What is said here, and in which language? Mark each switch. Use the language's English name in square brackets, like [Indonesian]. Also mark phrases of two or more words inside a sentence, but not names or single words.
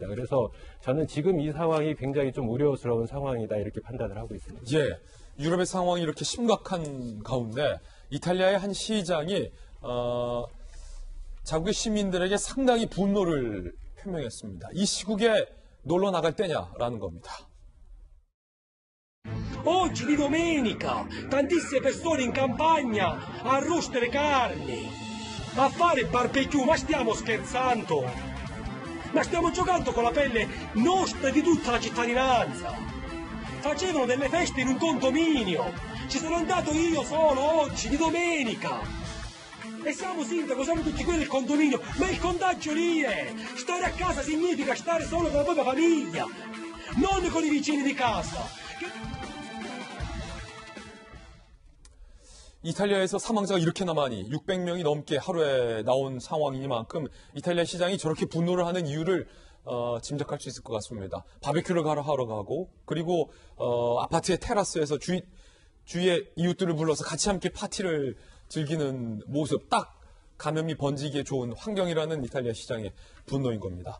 [Korean] 그래서 저는 지금 이 상황이 굉장히 좀 우려스러운 상황이다 이렇게 판단을 하고 있습니다. 예. 유럽의 상황이 이렇게 심각한 가운데 이탈리아의 한 시장이 자국의 시민들에게 상당히 분노를 표명했습니다. 이 시국에 놀러 나갈 때냐라는 겁니다. [Italian] Oggi di domenica, tantissime persone in campagna a roostere carni, a fare barbecue, ma stiamo scherzando? Ma stiamo giocando con la pelle nostra e di tutta la cittadinanza. Facevano delle feste in un condominio, ci sono andato io solo oggi, di domenica. E siamo sindaco, siamo tutti qui del condominio, ma il contagio lì è. Stare a casa significa stare solo con la propria famiglia, non con i vicini di casa. [Korean] 이탈리아에서 사망자가 이렇게나 많이 600명이 넘게 하루에 나온 상황이니만큼 이탈리아 시장이 저렇게 분노를 하는 이유를 짐작할 수 있을 것 같습니다. 바베큐를 하러 가고 그리고 아파트의 테라스에서 주위의 이웃들을 불러서 같이 함께 파티를 즐기는 모습, 딱 감염이 번지기에 좋은 환경이라는 이탈리아 시장의 분노인 겁니다.